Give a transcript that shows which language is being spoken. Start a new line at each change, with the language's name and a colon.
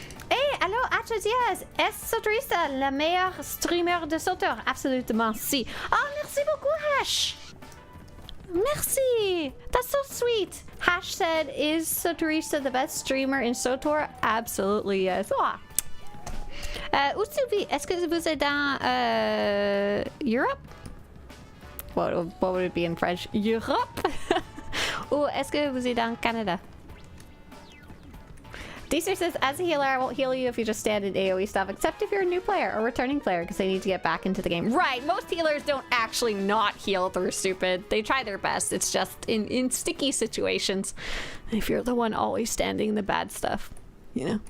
French: Hey, allô, H10, SWTOR, la meilleure streamer de SWTOR. Absolument, si. Oh, merci beaucoup, Hash. Merci.
English: That's so sweet. Hash said, is SWTORista the best streamer in SWTOR? Absolutely, yes. Oh.
French: Où est-ce que vous êtes dans Europe?
English: What would it be in French? Europe?
French: Ou est-ce que vous êtes dans Canada?
English: Deezer says, as a healer, I won't heal you if you just stand in AoE stuff, except if you're a new player or returning player, because they need to get back into the game. Right, most healers don't actually not heal through stupid. They try their best. It's just in sticky situations. If you're the one always standing in the bad stuff, you know.